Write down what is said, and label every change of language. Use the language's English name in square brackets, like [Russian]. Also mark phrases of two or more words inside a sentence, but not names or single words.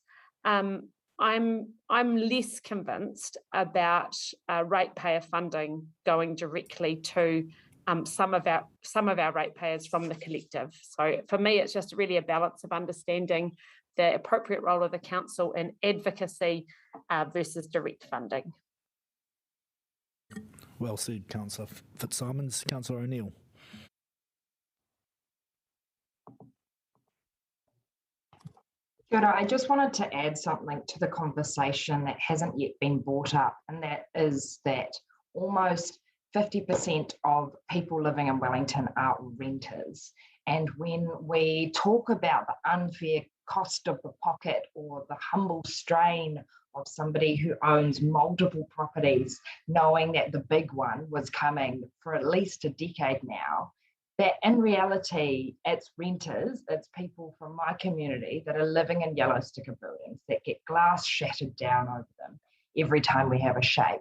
[English] I'm less convinced about ratepayer funding going directly to some of our ratepayers from the collective. So for me, it's just really a balance of understanding the appropriate role of the council in advocacy versus direct funding. Well said, Councillor Fitzsimons. Councillor O'Neill. [Māori] Kia ora. [English] I just wanted to add something to the conversation that hasn't yet been brought up, and that is that almost 50% of people living in Wellington are renters. And when we talk about the unfair cost of the pocket or the humble strain of somebody who owns multiple properties, knowing that the big one was coming for at least a decade now, that in reality, it's renters, it's people from my community that are living in yellow sticker buildings that get glass shattered down over them every time we have a shake.